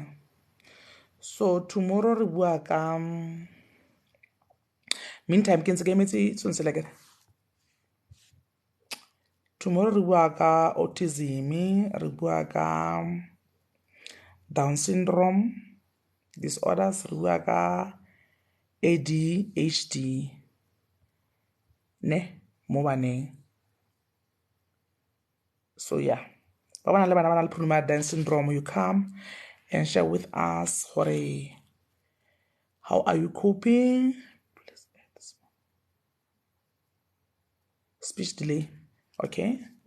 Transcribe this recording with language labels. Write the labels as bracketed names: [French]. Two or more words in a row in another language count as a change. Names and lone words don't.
[English] So tomorrow [Tswana] re bua ka meantime ke ntse ke emetse tshwanetse [English] like tomorrow [Tswana] re bua ka autism, re bua ka [English] Down syndrome disorders, [Tswana] re bua ka ADHD ne mo baneng. [English] So yeah, [Tswana] ba bana le bana ba na le problem ya Down syndrome, [English] you come and share with us how are you coping. Please add this one. Speech delay. Okay.